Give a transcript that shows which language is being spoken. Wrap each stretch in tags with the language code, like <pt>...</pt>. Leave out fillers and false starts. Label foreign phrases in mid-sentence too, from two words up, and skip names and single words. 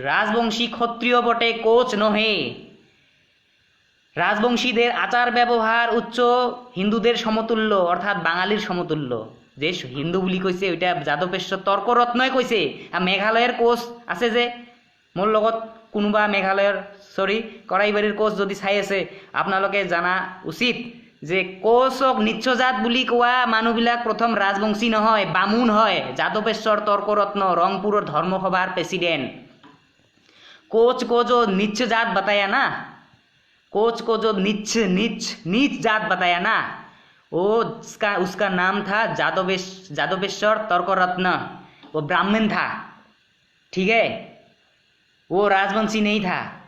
<bn>রাজবংশী ক্ষত্রিয় বটে, কোচ নহে। রাজবংশীদের আচার ব্যবহার উচ্চ হিন্দুদের সমতুল্য, অর্থাৎ বাঙালির সমতুল্য।</bn> <rkt>যে হিন্দু বলি কইছে ওইটা যাদবেশ্বর তর্করত্নই কইছে।</rkt> <as>আর মেঘালয়ের কোচ আছে যে, মোর লগত কোনোবা মেঘালয়ের করাইবাড়ির কোচ যদি চাই আছে, আপোনালোকে জানা উচিত যে কোচক নিচ্চজাত বুলি কোৱা মানুহবিলাক প্রথম রাজবংশী নহয়, বামুণ হয়।</as> <bn>যাদবেশ্বর তর্করত্ন রংপুরের ধর্মসভার প্রেসিডেন্ট।</bn> <hi>कोच को जो नीच जात बताया ना, कोच को जो नीच जात बताया ना, वो उसका नाम था जादवेश्वर तर्करत्न। वो ब्राह्मण था, ठीक है, वो राजवंशी नहीं था।</hi>